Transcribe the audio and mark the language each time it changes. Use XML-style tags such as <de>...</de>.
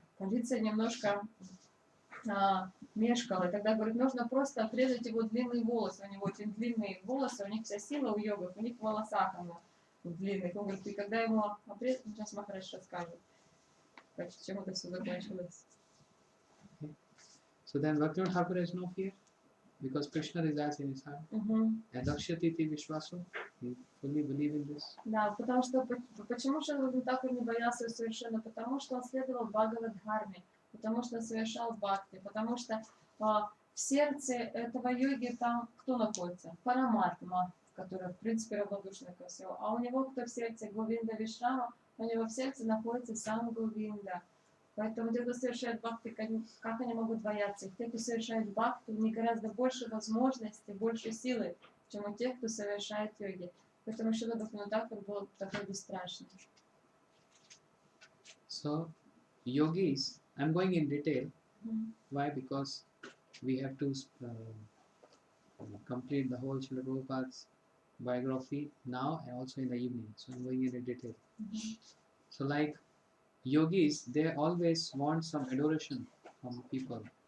<ru>Полиция немножко мешкала. И тогда, говорит, нужно просто отрезать его длинные волосы. У него очень длинные волосы, у них вся сила у йогов, у них в волосах она длинных. Он говорит, и когда ему отрезать, сейчас Махарадж расскажет, чем это все закончилось.</ru> <en>So then Bhaktivinoda Thakur has no fear because Krishna resides in his heart. And Dakshatiti Vishwaso, he fully believe in this.</en> <ru>Да, потому что почему Шрила Бхактивинода Тхакур не боялся совершенно? Потому что он следовал Бхагавад-дхарме, потому что он совершал бхакти, потому что в сердце этого йоги там кто находится? Параматма, которая в принципе равнодушна ко всему. А у него кто в сердце? Говинда Вишрама, у него в сердце находится сам Говинда. Поэтому те, кто совершает бхакти, как они могут бояться? Те, кто совершает бхакти, у них гораздо больше возможностей, больше силы, чем у тех, кто совершает йоги. Поэтому Шрила Бхактивинода Тхакур был такой бесстрашный.</ru> <en>So, yogis, I'm going in detail. Why? Because we have to complete the whole Srila Prabhupada's biography now and also in the evening. So I'm going in detail. So like yogis, they always want some adoration from people.</en>